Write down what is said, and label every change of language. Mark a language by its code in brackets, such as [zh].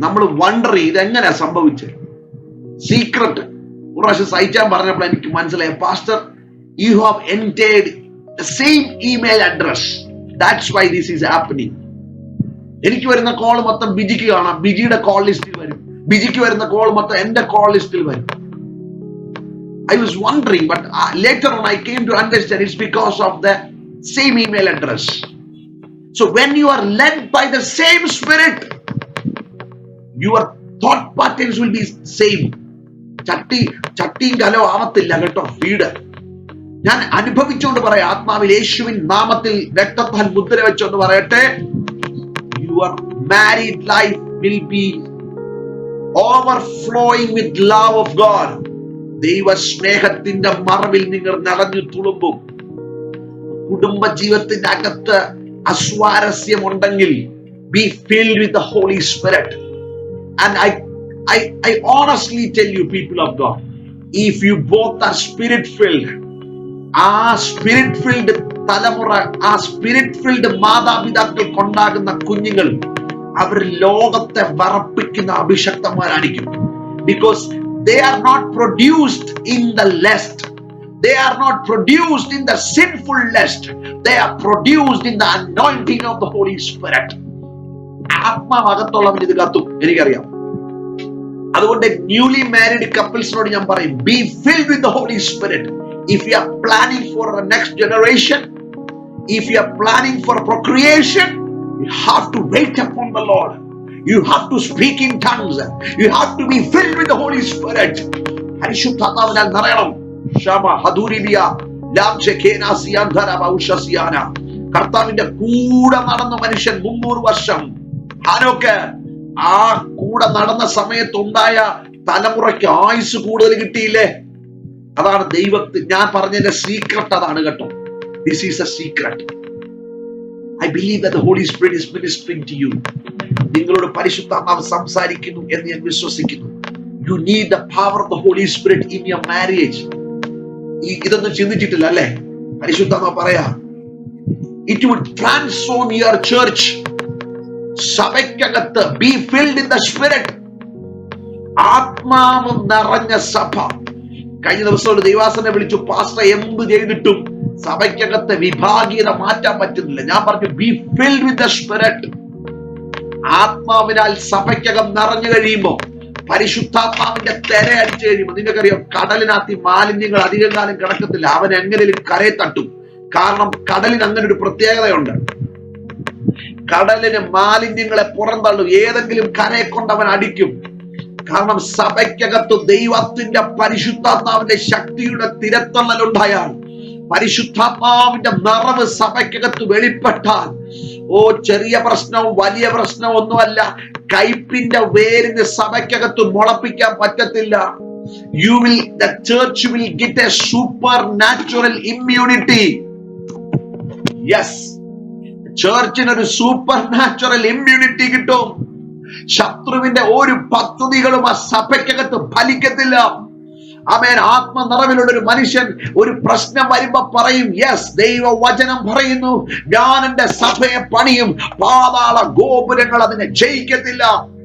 [ml] നമ്മൾ വണ്ടർ ചെയ്ത് എങ്ങനെയാ സംഭവിച്ചത്. സീക്രട്ട് ഒരു പ്രാവശ്യം സഹിച്ചാൻ പറഞ്ഞപ്പോൾ എനിക്ക് മനസ്സിലായി, pastor [en] You have entered the same email address, that's why this is happening. [ml] എനിക്ക് വരുന്ന കോൾ മൊത്തം ബിജിക്ക് കാണാം, ബിജിയുടെ കോൾ ലിസ്റ്റിൽ വരും. ബിജിക്ക് വരുന്ന കോൾ മൊത്തം എന്റെ കോൾ ലിസ്റ്റിൽ വരും. [en] I was wondering, but later on I came to understand it's because of the same email address. So when you are led by the same spirit, your thought patterns will be same. [ml] ചട്ടിയും കലോ ആവത്തില്ല കേട്ടോ. Feed ഞാൻ അനുഭവിച്ചുകൊണ്ട് പറയാം. ആത്മാവിൽ യേശുവിൻ നാമത്തിൽ രക്തത്താൽ മുദ്ര വെച്ചുകൊണ്ട് പറയട്ടെ, [en] your married life will be overflowing with love of God. [ml] ദൈവ സ്നേഹത്തിന്റെ മറവിൽ നിങ്ങൾ നിറഞ്ഞു തുളുമ്പും. കുടുംബ ജീവിതത്തിന്റെ അകത്ത് അസ്വാരസ്യമുണ്ടെങ്കിൽ, [en] be filled with the Holy Spirit. And I honestly tell you, people of God, if you both are spirit filled, [ml] ആ spirit filled തലമുറ, ആ spirit filled മാതാപിതാക്കൾ കൊണ്ടാകുന്ന കുഞ്ഞുങ്ങൾ അവർ ലോകത്തെ വറപ്പിക്കുന്ന അഭിഷക്തന്മാരായിരിക്കും. [en] Because they are not produced in the lust. They are not produced in the sinful lust. They are produced in the anointing of the Holy Spirit. [ml] ആത്മാവകത്തുള്ളവൻ ഇത് കത്തും, എനിക്കറിയാം. അതുകൊണ്ട് ന്യൂലി മാരീഡ് കപ്പിൾസിനോട് ഞാൻ പറയും, [en] be filled with the Holy Spirit. If you are planning for the next generation, if you are planning for procreation, you have to wait upon the Lord. You have to speak in tongues. You have to be filled with the Holy Spirit. [ml] പരിശുദ്ധാത്മാവിനാൽ നിറയണം. ശമ ഹദൂരിബിയ ലാംശകേന സിയാന്ധര ബൗഷസിയാന. കർത്താവിന്റെ കൂടെ നടന്ന മനുഷ്യൻ 300 വർഷം. ഹാനോക്ക് ആ കൂടെ നടന്ന സമയത്തുണ്ടായ തലമുറയ്ക്ക് ആയുസ് കൂടുതൽ കിട്ടിയില്ലേ? അതാണ് ദൈവത്തിൽ ഞാൻ പറഞ്ഞതിന്റെ സീക്രട്ട് അതാണ് കേട്ടോ. [en] This is a secret. I believe that the Holy Spirit is ministering to you. [ml] നിങ്ങളോട് പരിശുദ്ധാത്മാവ് സംസാരിക്കുന്നു എന്ന് ഞാൻ വിശ്വസിക്കുന്നു. [en] You need the power of the Holy Spirit in your marriage. [ml] ഇതൊന്നും ചിന്തിച്ചിട്ടില്ല അല്ലേ? പരിശുദ്ധാത്മാവ് പറയാ, [en] it would transform your church. സഭയ്ക്കകത്ത് be filled in the Spirit. [ml] ആത്മാവ് നിറഞ്ഞ സഭ. കഴിഞ്ഞ ദിവസം ഒരു ദൈവാസനെ വിളിച്ചു, പാസ്റ്റർ എന്ത് ചെയ്തിട്ടും സഭയ്ക്കകത്തെ വിഭാഗീയത മാറ്റാൻ പറ്റുന്നില്ല. ഞാൻ പറഞ്ഞു [en] Be filled with the spirit. [ml] ആത്മാവിനാൽ സഭയ്ക്കകം നിറഞ്ഞു കഴിയുമ്പോ, പരിശുദ്ധാത്മാവിന്റെ തെര അടിച്ചു കഴിയുമ്പോൾ, നിങ്ങൾക്കറിയാം കടലിനകത്ത് മാലിന്യങ്ങൾ അധികം കാലം കിടക്കത്തില്ല. അവൻ എങ്ങനെയും കരയെ തട്ടും. കാരണം കടലിന് അങ്ങനെ ഒരു പ്രത്യേകതയുണ്ട്. കടലിന് മാലിന്യങ്ങളെ പുറന്തള്ളും. ഏതെങ്കിലും കരയെ കൊണ്ട് അവൻ അടിക്കും. കാരണം സഭയ്ക്കകത്ത് ദൈവത്തിന്റെ പരിശുദ്ധാത്മാവിന്റെ ശക്തിയുടെ തിരത്തള്ളലുണ്ടായാൽ, പരിശുദ്ധാത്മാവിന്റെ നിറവ് സഭയ്ക്കകത്ത് വെളിപ്പെട്ടാൽ, ചെറിയ പ്രശ്നവും വലിയ പ്രശ്നവും ഒന്നുമല്ല, കയ്പിന്റെ വേരിന് സഭയ്ക്കകത്ത് മുളപ്പിക്കാൻ പറ്റത്തില്ല. [en] the church will get a supernatural immunity. [ml] Yes, ചർച്ചിനൊരു super natural immunity കിട്ടും. ശത്രുവിന്റെ ഒരു പദ്ധതികളും ആ സഭയ്ക്കകത്ത് ഫലിക്കത്തില്ല. ആമേൻ. ആത്മനിറവിലുള്ള ഒരു മനുഷ്യൻ ഒരു പ്രശ്നം വരുമ്പോ പറയും, യെസ്, ദൈവവചനം പറയുന്നു, ഞാൻ എന്റെ സഭയെ പണിയും, പാതാള ഗോപുരങ്ങൾ അതിനെ ജയിക്കത്തില്ല.